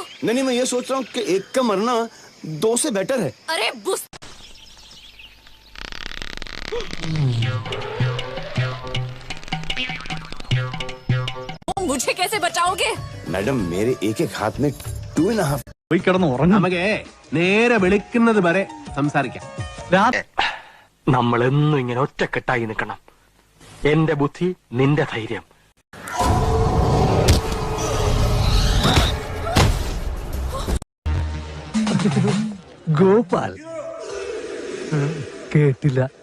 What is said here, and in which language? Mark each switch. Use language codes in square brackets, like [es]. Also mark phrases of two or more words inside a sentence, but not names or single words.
[hi] नहीं, मैं ये सोच रहा हूँ कि एक का मरना 2 से बेटर है। अरे बुस। मुझे कैसे बचाओगे? मैडम मेरे एक हाथ में 2.5। [ml] പോയി കിടന്ന് ഉറങ്ങാം. നമുക്ക് നേരെ വെളുക്കുന്നത് വരെ സംസാരിക്കാം. നമ്മളെന്നും ഇങ്ങനെ ഒറ്റക്കെട്ടായി നിൽക്കണം. എന്റെ ബുദ്ധി, നിന്റെ ധൈര്യം. ഗോപാൽ കേട്ടില്ല.